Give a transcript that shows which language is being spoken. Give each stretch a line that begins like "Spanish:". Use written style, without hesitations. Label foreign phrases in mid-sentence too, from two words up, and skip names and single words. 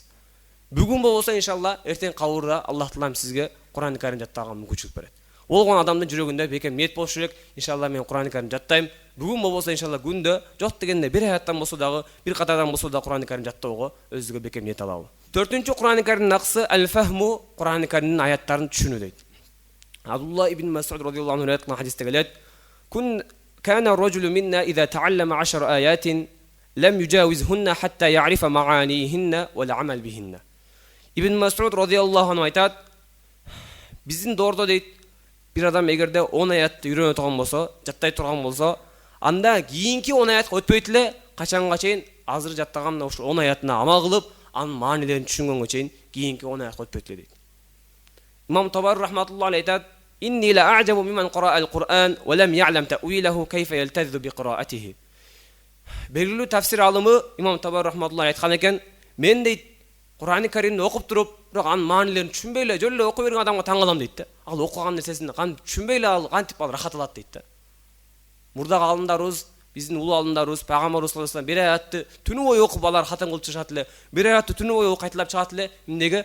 Kyrgyz: Бүгүн болбосо иншалла эртең кабырда Аллах Таала сизге Кур'ан-ы Карим жаттаганга мүмкүнчүлүк берет. Болгон адамдын жүрөгүндө бекем ниет болушу керек. Иншалла мен Кур'ан-ы Карим жаттайм. Бүгүн болбосо иншалла күндө жок дегенде бир аяттан болсо дагы, бир катардан болсо да Кур'ан-ы Карим жаттоого өзүгө бекем ниет алалы. 4-чү Кур'ан-ы Каримдин акысы ал-фахму, Кур'ан-ы Каримдин аяттарын түшүнүү дейт. Абдулла ибн Мас'уд
Arabic: رضي الله عنه
Kyrgyz: ayткан хадисте келет:
Arabic: "كان الرجل منا إذا تعلم 10 آيات لم يجاوزهن حتى يعرف معانيهن والعمل بهن."
Kyrgyz: Ибн Мас'уд
Arabic: رضي الله عنه
Kyrgyz: айтат: "Биздин доордо дейт, бир адам эгерде 10 аятты үйрөнө турган болсо, жаттай турган болсо, анда кийинки 10 аятка өтпөйт эле, качанга чейин азыр жаттаган ошо 10 аятына амал кылып, анын маанилерин түшүнгөнгө чейин кийинки 10 аятка өтпөйт эле" дейт. Имам Табари
Arabic: رحمة الله عليه
Kyrgyz: айтат:
Arabic: "إني لأعجب ممن قرأ القرآن ولم يعلم تأويله كيف يلتذ بقراءته."
Kyrgyz: Белгилүү тафсир алымы Имам Табари рахматуллаху айткан экен: "Мен дейт, Кур'ан-ы Каримди окуп туруп, бирок анын маанилерин түшүнбөй эле, жөн эле окуй берген адамга таң калам" дейт да. Ал окуган нерсесин кантип түшүнбөй эле ал кантип ал рахат алат дейт да. Мурдагы алымдарыбыз, биздин улуу алымдарыбыз пайгамбарыбыз
Arabic: صلى الله عليه وسلم
Kyrgyz: бир аятты түнү бою окуп алар хатым кылып чыгат эле, бир аятты түнү бою кайталап чыгат эле, эмнеге?